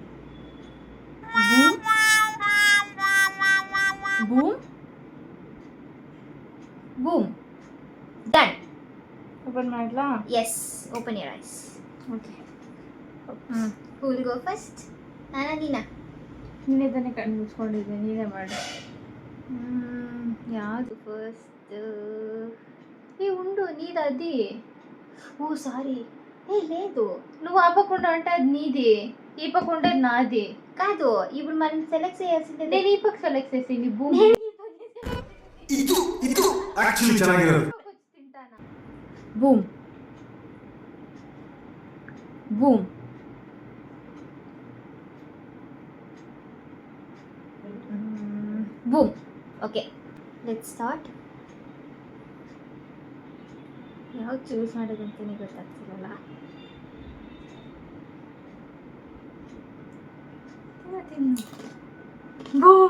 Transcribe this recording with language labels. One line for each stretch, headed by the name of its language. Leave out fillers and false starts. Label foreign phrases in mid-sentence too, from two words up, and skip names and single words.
Kannada: ಬೂಮ್ ಬೂಮ್. ಡನ್. ಓಪನ್ ಮಾಡಲಾ?
English: Yes, open your eyes. ಓಕೆ. Who will go first?
Kannada: ನಾನಾ ನೀನಾ? ನೀನೇ ತಾನೇ ಕಣ್ಣು ಮುಚ್ಕೊಂಡಿದ್ದೆ, ನೀನೇ ಮಾಡು. ಯಾವುದು ಫಸ್ಟ್?
Telugu: ఉండు నీది అది. ఓ సారీ. లేదు, నువ్వు ఆ పక్క అంటే అది నీది, ఈ పక్క ఉంటే నాది. కాదు, ఇప్పుడు మనం సెలెక్ట్ చేయాల్సిందే. నేను ఈ పక్క సెలెక్ట్ చేసింది భూమి.
Kannada: ಇದು ಆಕ್ಚುಲಿ ಚೆನ್ನಾಗಿರೋದು.
Telugu: తింటానా? బూమ్ బూమ్. ಬೂಮ್.
English: OK, let's start.
Kannada: ಯಾವ್ದು ಚೂಸ್ ಮಾಡೋದಂತಲೇ ಗೊತ್ತಾಗ್ತಿರಲ್ಲ. ಬೂಮ್.